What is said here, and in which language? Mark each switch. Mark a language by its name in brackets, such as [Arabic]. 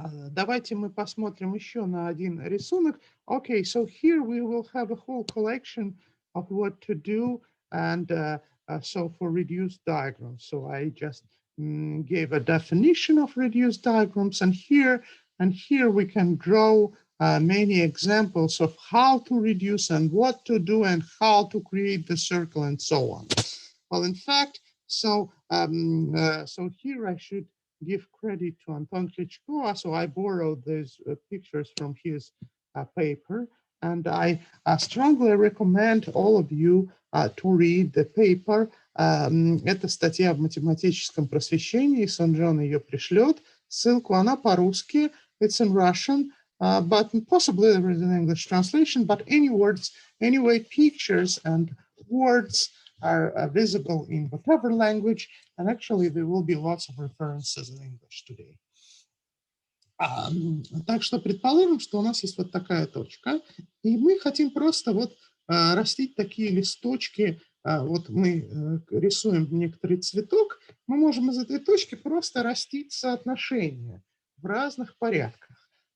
[Russian] Давайте мы посмотрим еще на один рисунок. [English] Okay, so here we will have a whole collection of what to do, and so for reduced diagrams. So I just gave a definition of reduced diagrams, and here we can draw many examples of how to reduce and what to do and how to create the circle and so on. Well, in fact, so here I should give credit to Anton Klichko. So I borrowed these pictures from his paper, and I strongly recommend all of you to read the paper. [Russian] Это статья в математическом просвещении, Сонджон ее пришлет. Ссылку, она по-русски, [English] it's in Russian, but possibly there is an English translation, but anyway, pictures and words are visible in whatever language, and actually there will be lots of references in English today. [Russian] Так что предположим, что у нас есть вот такая точка, и мы хотим просто вот растить такие листочки. Вот мы рисуем некоторый цветок, мы можем из этой точки просто растить соотношения в разных порядках.